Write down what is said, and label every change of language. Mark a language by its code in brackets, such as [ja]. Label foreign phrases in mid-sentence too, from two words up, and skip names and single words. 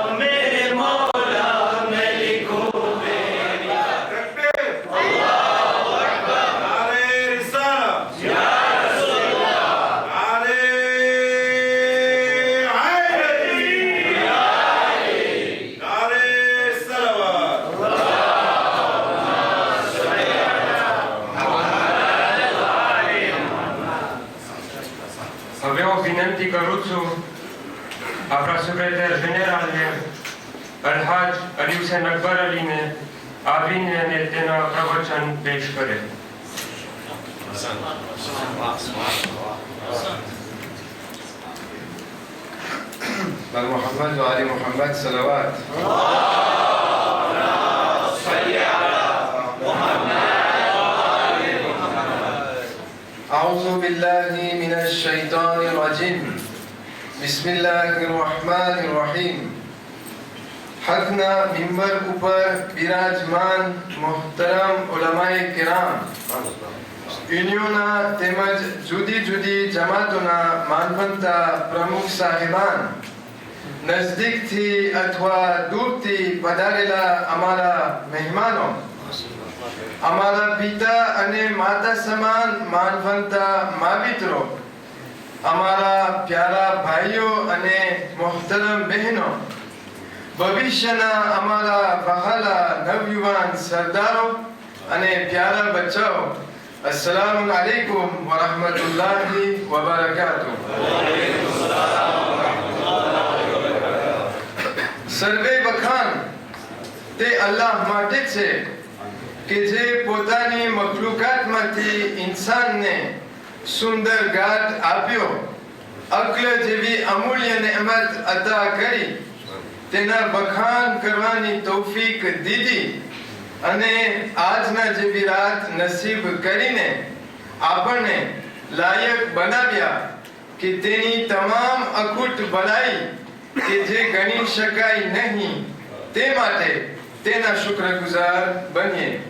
[ur] ملکو تیری [ar] الله أكبر [ur] نعرۂ رسالت [ar] يا رسول الله [ur] نعرۂ حیدری [ar] يا علي [ur] نعرۂ صلوات [gu] હવે હું વિનંતી કરું છું આપણા સેક્રેટરી જનરલને અલહાજ અલી હુસૈન અકબર અલીને આવીને અને તેના પ્રવચન પેશ કરે. [ar] محمد و آل محمد صلوات. أعوذ بالله من الشيطان الرجيم. بسم الله الرحمن الرحيم. حقنا منبر [gu] ઉપર બિરાજમાન મોહતરમ ઉલમાએ કિરામ, યુનિયનના તેમજ જુદી જુદી જમાતોના માનવંતા પ્રમુખ સાહેબાન, નજદીકથી અથવા દૂરથી પધારેલા અમારા મહેમાનો, અમારા પિતા અને માતા સમાન માનવંતા માવિત્રો, અમારા પ્યારા ભાઈઓ અને મોહતરમ બહેનો, ભવિષ્યના અમારા વહાલા નવયુવાન સરદારો અને પ્યારા બચ્ચાઓ, [ar] السلام عليكم ورحمة الله وبركاته. [gu] સર્વે વખાણ તે અલ્લાહ માટે છે કે જે પોતાની મખલુકાતમાંથી ઇન્સાનને સુંદર ગાત આપ્યો, અક્લ જેવી અમૂલ્ય નેમત અતા કરી તેના વખાણ કરવાની તૌફીક દીધી અને આજના જેવી રાત નસીબ કરીને આપણને લાયક બનાવ્યા કે તેની તમામ અખૂટ ભલાઈ કે જે ગણી શકાય નહીં તે માટે તેના શુક્રગુજાર બનીએ.